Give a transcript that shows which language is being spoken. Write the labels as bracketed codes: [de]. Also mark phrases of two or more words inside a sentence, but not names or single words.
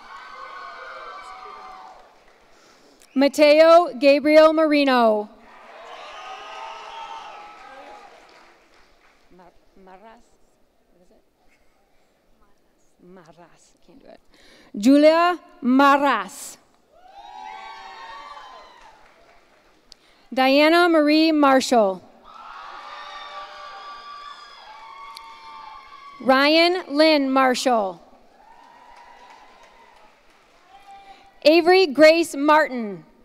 [en] Mateo Gabriel Marino. Maras, can't do it. Julia Maras. Diana Marie Marshall. Ryan Lynn Marshall. Avery Grace Martin.